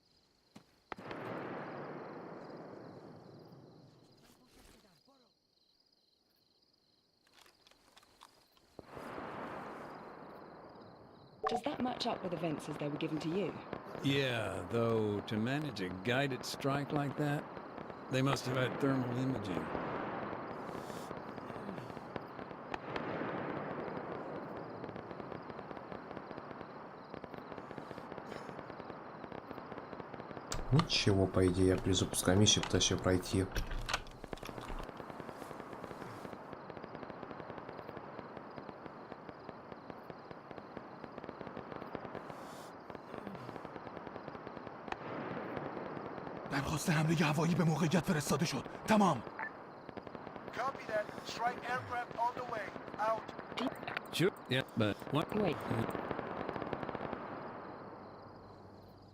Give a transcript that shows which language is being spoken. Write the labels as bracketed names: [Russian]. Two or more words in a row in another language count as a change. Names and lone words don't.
[English] Does that match up with events as they were given to you? Yeah, though to manage a guided strike like that, they must have had thermal imaging. [Russian] Ничего, по идее, я при запуске миссии пытаюсь ее пройти. [Tajik] Дархости ҳамлаи ҳавоӣ ба мавқеият фиристода шуд. Тамом. [English] Copy that. Strike aircraft on the way. Out. Sure, yeah, but what? Wait.